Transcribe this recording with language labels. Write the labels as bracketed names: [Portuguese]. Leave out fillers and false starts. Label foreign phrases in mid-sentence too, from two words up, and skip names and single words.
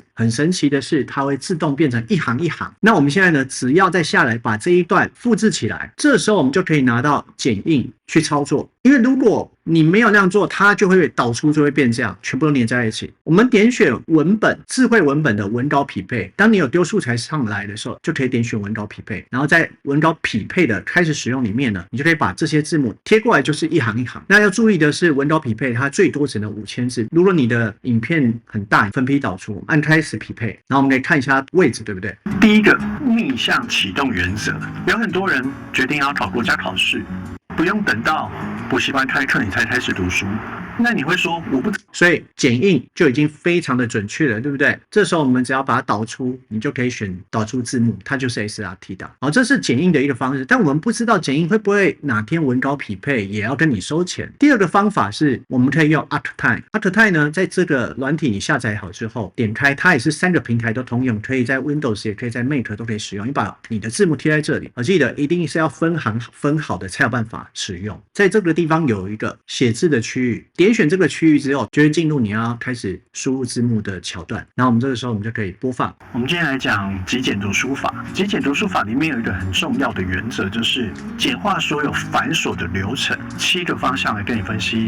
[Chinese] 很神奇的是，它會自動變成一行一行。那我們現在呢，只要再下來把這一段複製起來，這時候我們就可以拿到剪映去操作。因為如果你沒有那樣做，它就會導出就會變這樣，全部都連在一起。我們點選文本，智慧文本的文稿匹配。當你有丟素材上來的時候，就可以點選文稿匹配，然後在文稿匹配的開始使用裡面呢，你就可以把這些字幕貼過來，就是一行一行。那要注意的是，文稿匹配它最多只能5000字。如果你的影片很大，分批導出，按開始匹配，然後我們可以看一下位置，對不对？第一個逆向啟動原則，有很多人決定要考國家考試，不用等到補習班開課你才開始讀書。那你會說我不，所以剪映就已經非常的準確了，對不對？這時候我們只要把它導出，你就可以選導出字幕，它就是 SRT 檔。好，這是剪映的一個方式，但我們不知道剪映會不會哪天文稿匹配也要跟你收錢。第二個方法是，我們可以用 ArcTime。ArcTime 呢，在這個軟體你下載好之後，點開它也是3個平台都通用，可以在 Windows 也可以在 Mac 都可以使用。你把你的字幕貼在這裡，我記得一定是要分行分好的才有辦法使用。在這個地方有一個寫字的區域， 點選這個區域之後，就會進入你要開始輸入字幕的橋段。然後我們這個時候我們就可以播放。我們今天來講極簡讀書法。極簡讀書法裡面有一個很重要的原則，就是簡化所有繁瑣的流程。7個方向來跟你分析。